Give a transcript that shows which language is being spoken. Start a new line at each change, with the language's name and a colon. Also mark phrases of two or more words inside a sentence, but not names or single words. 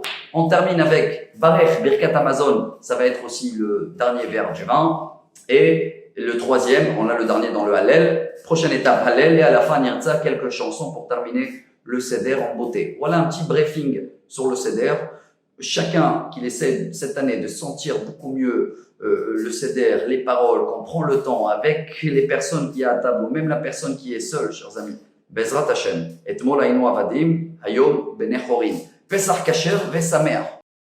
French: On termine avec Barech,
Hebrew: ברכת המזון,
French: ça va être aussi le dernier verre du vin, et le 3e, on a le dernier dans le Hallel, prochaine étape Hallel, et à la fin Nirtza, quelques chansons pour terminer le Seder en beauté. Voilà un petit briefing sur le Seder. Chacun qui essaie cette année de sentir beaucoup mieux le Seder, les paroles, qu'on prend le temps avec les personnes qui y a à table, ou même la personne qui est seule, chers amis.
Hebrew: בעזרת השם, אתמול היינו עבדים, היום בני חורין. פסח כשר ושמח.